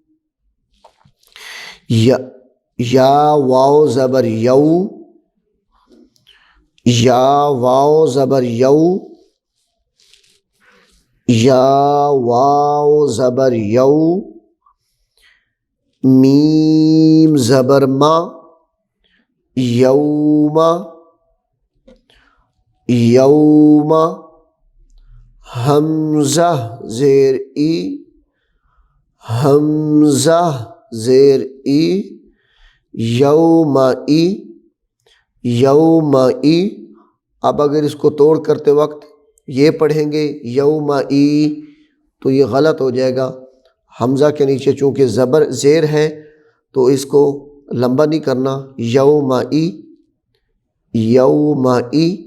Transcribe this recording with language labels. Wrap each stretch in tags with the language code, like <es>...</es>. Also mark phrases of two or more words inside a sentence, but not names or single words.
<ur>یا واو زبر یو، یا واو زبر یو، یا واو زبر یو، میم زبر ما، یوم، یوم، حمزہ زیر ای، حمزہ زیر ای، یوم ای، یوم ای۔ اب اگر اس کو توڑ کرتے وقت یہ پڑھیں گے یوم ای تو یہ غلط ہو جائے گا۔ حمزہ کے نیچے چونکہ زبر زیر ہے تو اس کو لمبا نہیں کرنا، یوم ای، یوم ای،</ur>